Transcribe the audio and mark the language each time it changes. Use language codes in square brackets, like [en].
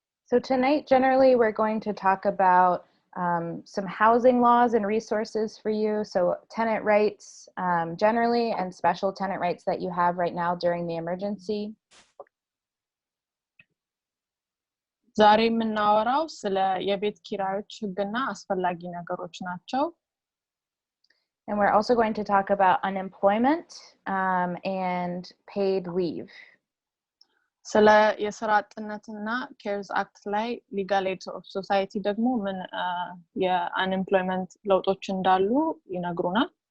[en] So tonight, generally, we're going to talk about some housing laws and resources for you. So tenant rights generally and special tenant rights that you have right now during the emergency. [am] ዛሬ የምናወራው ስለ የቤት ኪራዮች ህግና አስፈላጊ ነገሮች ናቸው [en] And we're also going to talk about unemployment and paid leave. [am] ስለ የሥራ አጥነትና CARES Act ላይ Legal Aid of Society ደግሞ ምን የunemployment ለውጦች እንዳሉ ይነግሩናል